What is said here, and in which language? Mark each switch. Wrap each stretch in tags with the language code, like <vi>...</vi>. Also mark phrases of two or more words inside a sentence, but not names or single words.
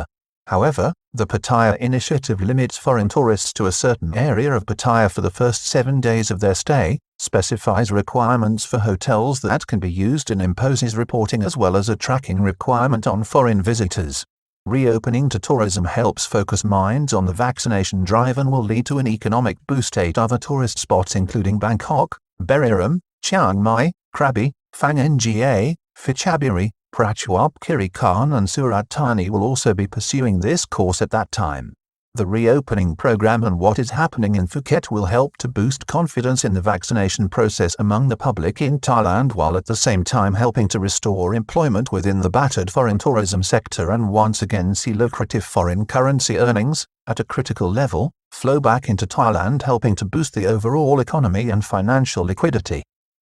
<en>However, the Pattaya initiative limits foreign tourists to a certain area of Pattaya for the first 7 days of their stay, specifies requirements for hotels that can be used, and imposes reporting as well as a tracking requirement on foreign visitors. Reopening to tourism helps focus minds on the vaccination drive and will lead to an economic boost. 8 other tourist spots including Bangkok, Buriram, Chiang Mai, Krabi, Phang Nga, Phetchaburi, Prachuap Khiri Khan and Surat Thani will also be pursuing this course at that time. The reopening program and what is happening in Phuket will help to boost confidence in the vaccination process among the public in Thailand, while at the same time helping to restore employment within the battered foreign tourism sector and once again see lucrative foreign currency earnings, at a critical level, flow back into Thailand, helping to boost the overall economy and financial liquidity.</en>